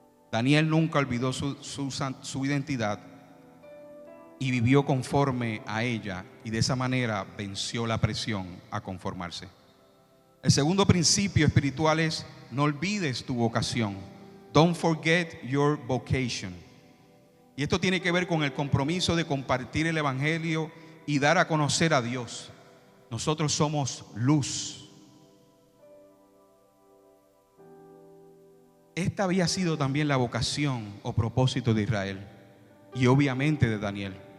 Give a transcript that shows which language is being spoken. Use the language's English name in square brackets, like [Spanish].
[Spanish] Daniel nunca olvidó su identidad y vivió conforme a ella, y de esa manera venció la presión a conformarse. El segundo principio espiritual es: no olvides tu vocación. [English] Don't forget your vocation. [Spanish] Y esto tiene que ver con el compromiso de compartir el evangelio y dar a conocer a Dios. Nosotros somos luz. Esta había sido también la vocación o propósito de Israel, y obviamente de Daniel.